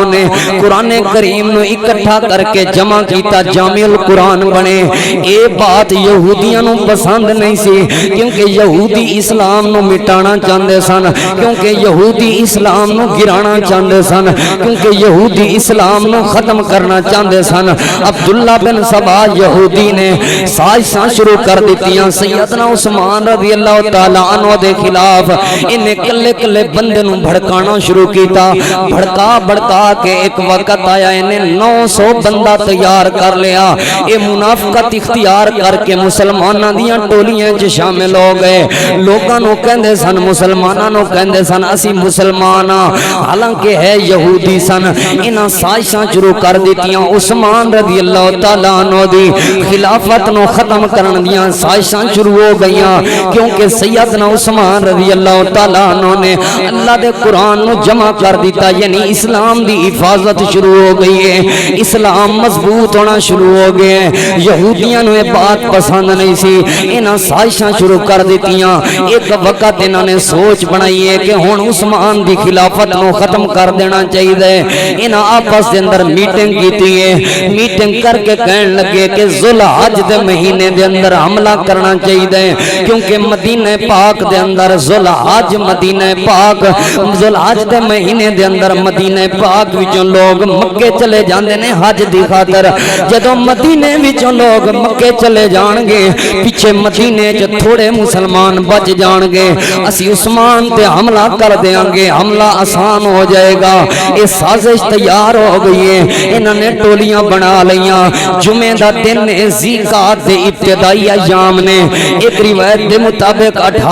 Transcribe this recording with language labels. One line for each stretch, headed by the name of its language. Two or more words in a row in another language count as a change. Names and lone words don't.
Punjabi: نے قرآن کریم نو اکٹھا کر کے جمع کیتا
Arabic: جامع القرآن
Punjabi: بنے اے بات یہودیاں نو پسند نہیں سی کیونکہ یہودی اسلام نو مٹانا چاہندے سن کیونکہ یہودی اسلام نو گرانا چاہندے سن کیونکہ یہودی اسلام نو ختم کرنا چاہندے سن عبداللہ بن سبا یہودی نے سازشاں شروع کر دیتیاں سیدنا عثمان
Arabic: رضی اللہ تعالیٰ عنہ
Punjabi: دے خلاف انہیں کلے کلے بندے نو بھڑکانا شروع کیتا بھڑکا کے ایک وقت آیا انہیں 900 بندہ تیار کر لیا یہ منافقت اختیار کر کے مسلمانہ دیاں ٹولیاں جو شامل ہو گئے لوگاں نو کہندے سن مسلمانہ نو کہندے سن اسی مسلمانہ حالانکہ ہے یہودی سن انہاں سازشاں شروع کر دیتیاں عثمان
Arabic: رضی اللہ تعالیٰ عنہ
Punjabi: دی خلافت نو ختم کرن دیاں سازشاں شروع ہو گئیاں کیونکہ سیدنا عثمان
Arabic: رضی اللہ تعالیٰ عنہ
Punjabi: نے اللہ دے قرآن نو جمع کر دیتا یعنی اسلام دی حفاظت شروع ہو گئی ہے اسلام مضبوط ہونا شروع ہو گئے ہیں یہودیاں نو یہ بات پسند نہیں سی انہاں سازشاں شروع کر دیتیاں ایک وقت انہاں نے سوچ بنائی ہے کہ ہن عثمان دی خلافت نو ختم کر دینا چاہیے انہاں آپس دے اندر میٹنگ کیتی ہے میٹنگ کر کے کہن لگے کہ ذوالحج دے مہینے دے اندر حملہ کرنا چاہیے کیونکہ مدینہ پاک دے اندر ذوالحج حج مدینہ پاک ذوالحج دے مہینے دے اندر مدینہ پاک وچوں لوگ مکے چلے جاندے نے حج دی خاطر جدوں مدینے وچوں لوگ مکے چلے جان گے پیچھے مدینے چ تھوڑے مسلمان بچ جان گے اسی عثمان تے حملہ کر دیاں گے حملہ آسان ہو جائے گا یہ سازش تیار ہو گئی ہے انہوں نے ٹولیاں بنا لیاں جمعہ دا دن زیقات دے ابتدائی ایام نے ایک روایت دے مطابق